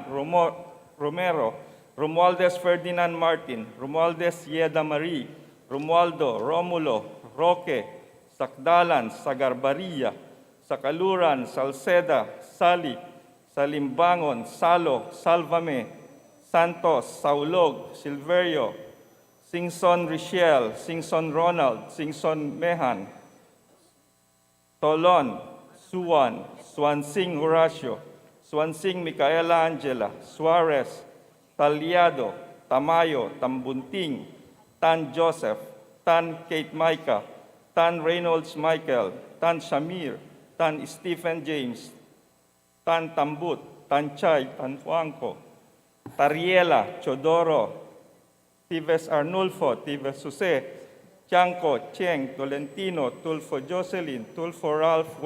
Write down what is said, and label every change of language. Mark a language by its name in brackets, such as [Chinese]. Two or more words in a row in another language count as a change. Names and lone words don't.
[English] Romero, Romualdez Ferdinand Martin, Romualdez Yeda Marie, Romualdo, Romulo, Roque, Sakdalan, Sagarbaria, Sakaluran, Salceda, Sali, Salimbangon, Salo, Salvame, Santos, Saulog, Silverio, Singson Richel, Singson Ronald, Singson Mehan, Tolon, Suwan, Swansing Horacio, Swansing Micaela Angela, Suarez, Talyado, Tamayo, Tambunting, Tan Joseph, Tan Kate Micah, Tan Reynolds Michael, Tan Shamir, Tan Stephen James, Tan Tambut, Tan Chay, Tan Juanco, Tariela, Chodoro, Tives Arnulfo, Tives Jose, Chanco, Cheng, Tolentino, Tulfo Jocelyn, Tulfo Ralph